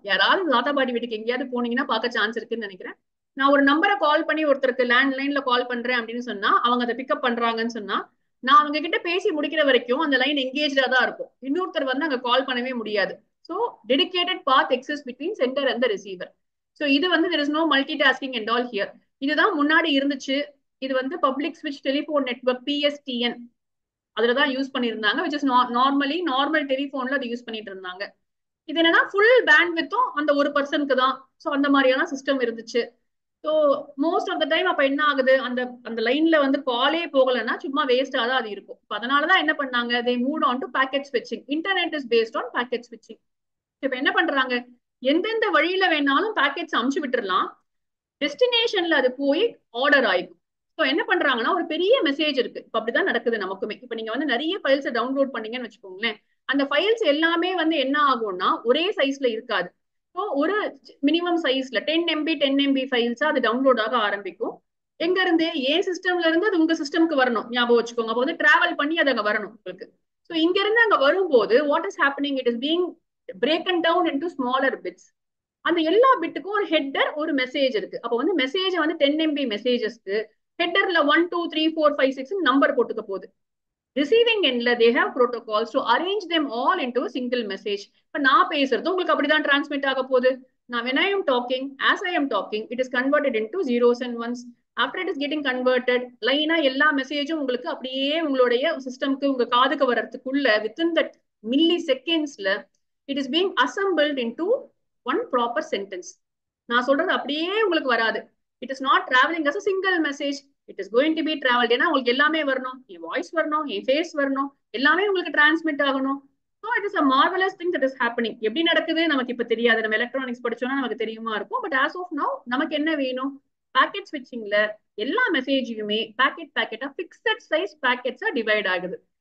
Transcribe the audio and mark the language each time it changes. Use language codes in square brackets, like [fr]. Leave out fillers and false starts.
[ta] யாராவது தாத்தா பாட்டி வீட்டுக்கு எங்கேயாவது போனீங்கன்னா பார்க்க சான்ஸ் இருக்குன்னு நினைக்கிறேன். நான் ஒரு நம்பரை கால் பண்ணி ஒருத்தருக்கு லேண்ட்லைன்ல கால் பண்றேன் அப்படின்னு சொன்னா அவங்க அதை பிக்கப் பண்றாங்கன்னு சொன்னா நான் அவங்க கிட்ட பேசி முடிக்கிற வரைக்கும் அந்த லைன் எங்கேஜா தான் இருக்கும். இன்னொருத்தர் வந்து அங்க கால் பண்ணவே முடியாது. So [en] Dedicated path exist between centre and receiver. [ta] So இது வந்து [en] there is no multitasking and all here. [ta] இதுதான் முன்னாடி இருந்துச்சு. இது வந்து பப்ளிக் ஸ்விட்ச் டெலிபோன் நெட்வொர்க் PSTN அதுலதான் யூஸ் பண்ணியிருந்தாங்க. which is நார்மலி நார்மல் டெலிபோன்ல அதை யூஸ் பண்ணிட்டு இருந்தாங்க. இது என்னன்னா ஃபுல் பேண்ட்வித்தும் அந்த ஒரு பர்சனுக்கு தான். ஸோ அந்த மாதிரியான சிஸ்டம் இருந்துச்சு. So most of the time அப்ப என்ன ஆகுது, அந்த அந்த லைன்ல வந்து காலே போகலைன்னா சும்மா வேஸ்டா தான் அது இருக்கும். அதனாலதான் என்ன பண்ணாங்க, [en] they moved on to packet switching. Internet is based on packet switching. [ta] இப்ப என்ன பண்றாங்க, எந்தெந்த வழியில வேணாலும் பேக்கெட்ஸ் அமுச்சு விட்டுறலாம். டெஸ்டினேஷன்ல அது போய் ஆர்டர் ஆயிடும். ஸோ என்ன பண்றாங்கன்னா ஒரு பெரிய மெசேஜ் இருக்கு. இப்ப அப்படிதான் நடக்குது நமக்குமே. இப்ப நீங்க வந்து நிறைய ஃபைல்ஸ் டவுன்லோட் பண்ணீங்கன்னு வச்சுக்கோங்களேன். அந்த ஃபைல்ஸ் எல்லாமே வந்து என்ன ஆகும்னா ஒரே சைஸ்ல இருக்காது. ஸோ ஒரு மினிமம் சைஸ்ல 10 MB ஃபைல்ஸா அது டவுன்லோட் ஆக ஆரம்பிக்கும். எங்க இருந்து? ஏன் சிஸ்டம்ல இருந்து அது உங்க சிஸ்டம்க்கு வரணும். ஞாபகம் வச்சுக்கோங்க. அப்போ வந்து டிராவல் பண்ணி அது அங்க வரணும் உங்களுக்கு. ஸோ இங்க இருந்து அங்க வரும்போது [en] What is happening, it is being broken down into smaller bits. [ta] அந்த எல்லா பிட்டுக்கும் ஒரு ஹெட்டர் ஒரு மெசேஜ் இருக்கு. அப்போ வந்து மெசேஜ் வந்து 10 MB மெசேஜஸ்க்கு ஹெட்டர்ல 1 2 3 4 5 6 நம்பர் போட்டுக்க போகுது. [en] Receiving எண்ட்ல they have protocols to arrange them all into a single message. [ta] இப்ப நான் பேசுறது உங்களுக்கு அப்படிதான் டிரான்ஸ்மிட் ஆக போகுது. [en] நான் when I am talking, as I am talking, it is converted into zeros and ones. After it is getting converted, [ta] லைனா எல்லா மெசேஜும் உங்களுக்கு அப்படியே உங்களுடைய சிஸ்டம்க்கு உங்க காதுக்கு வர்றதுக்குள்ள [en] within that milli secondsல it is being assembled into one proper sentence. [ta] நான் சொல்றது அப்படியே உங்களுக்கு வராது. [en] It is not travelling as a single message. It is going to be travelled. [ta] ஏன்னா உங்களுக்கு எல்லாமே வரணும். என் வாய்ஸ் வரணும், என் ஃபேஸ் வரணும், எல்லாமே உங்களுக்கு டிரான்ஸ்மிட் ஆகணும். [en] So it is a marvellous thing that is happening. [ta] எப்படி நடக்குது நமக்கு இப்ப தெரியாது. நம்ம எலக்ட்ரானிக்ஸ் படிச்சோம்னா நமக்கு தெரியுமா இருக்கும். பட் ஆஸ் ஆஃப் நவ் நமக்கு என்ன வேணும், பாக்கெட் ஸ்விட்சிங்ல எல்லா மெசேஜையுமே பேக்கெட்டா பிக்சட் சைஸ் பேக்கெட்ஸா டிவைட் ஆகுது.